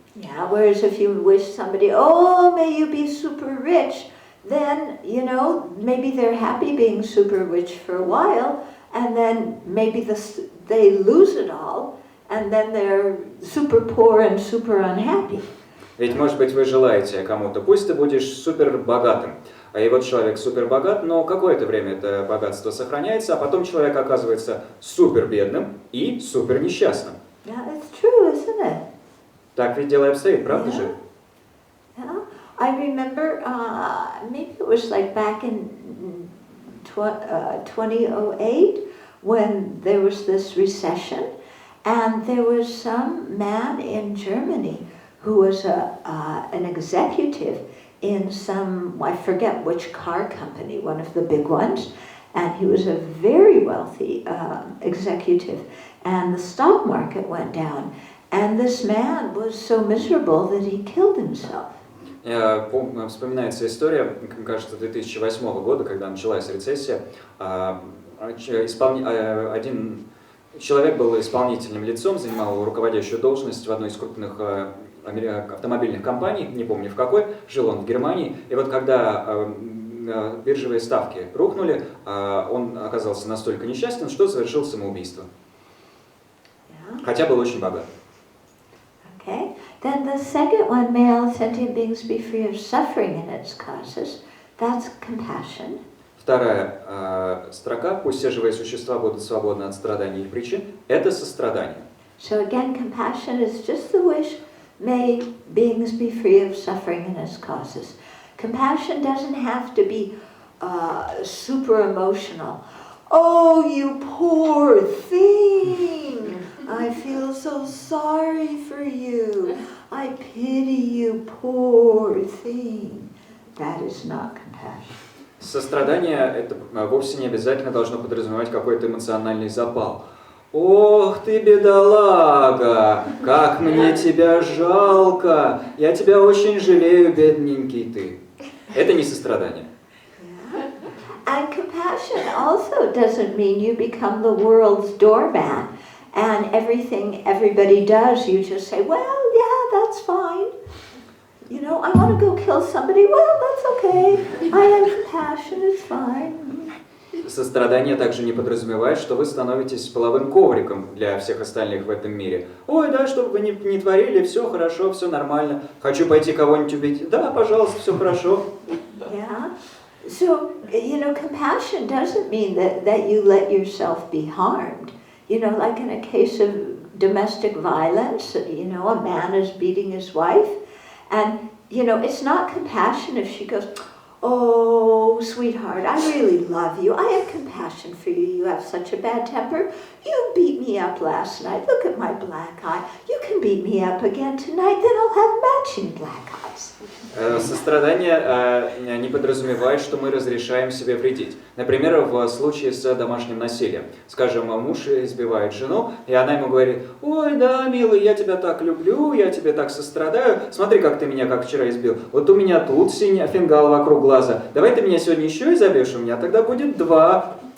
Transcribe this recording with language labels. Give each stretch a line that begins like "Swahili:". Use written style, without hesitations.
English: Yeah, whereas if you wish somebody, oh, may you be super rich, then, maybe they're happy being super rich for a while, and then maybe they lose it all, and then they're super poor and super unhappy.
Russian: Ведь, может быть, вы желаете кому-то, пусть ты будешь супер богатым. А и вот человек супер богат, но какое-то время это богатство сохраняется, а потом человек оказывается супер бедным и супер несчастным.
English: Yeah, it's true, isn't it?
Russian: Так ведь дело обстоит, правда же?
English: Yeah. I remember, maybe it was like back in 2008 when there was this recession, and there was some man in Germany who was an executive in some, I forget which car company, one of the big ones, and he was a very wealthy executive, and the stock market went down, and this man was so miserable that he killed himself.
Russian: Вспоминается история, кажется, 2008 года, когда началась рецессия. Один человек был исполнительным лицом, занимал руководящую должность в одной из крупных автомобильных компаний, не помню в какой, жил он в Германии. И вот когда биржевые ставки рухнули, он оказался настолько несчастен, что совершил самоубийство. Хотя был очень богат.
English: Okay. Then the second one, may all sentient beings be free of suffering and its causes. That's compassion. Вторая строка, пусть все живые существа будут свободны от страданий и их причин, это сострадание. So again, compassion is just the wish, may beings be free of suffering and its causes. Compassion doesn't have to be super emotional. Oh, you poor thing! I feel so sorry for you. I pity you, poor thing. That is not compassion.
Russian: Сострадание это вовсе не обязательно должно подразумевать какой-то эмоциональный запал. Ох ты, бедолага, как мне тебя жалко, я тебя очень жалею, бедненький ты. Это не сострадание.
English: And compassion also doesn't mean you become the world's doormat and everything everybody does, you just say, well, yeah, that's fine. You know, I want to go kill somebody, well, that's okay. I have compassion, it's fine.
Russian: Сострадание также не подразумевает, что вы становитесь половым ковриком для всех остальных в этом мире. Ой, да, что бы вы ни творили, все хорошо, все нормально. Хочу пойти кого-нибудь убить. Да, пожалуйста, все хорошо.
English: Yeah. So, you know, compassion doesn't mean that you let yourself be harmed. You know, like in a case of domestic violence, you know, a man is beating his wife. And, you know, it's not compassion if she goes, oh, sweetheart, I really love you. I have compassion for you. You have such a bad temper. You beat me up last night. Look at my black eye. You can beat me up again tonight, then I'll have matching black eyes.
Russian: Сострадание не подразумевает, что мы разрешаем себе вредить. Например, в случае с домашним насилием. Скажем, муж избивает жену, и она ему говорит, ой, да, милый, я тебя так люблю, я тебе так сострадаю, смотри, как ты меня, как вчера избил. Вот у меня тут синий фингал вокруг глаза. Давай ты меня сегодня еще изобьешь, у меня тогда будет 2.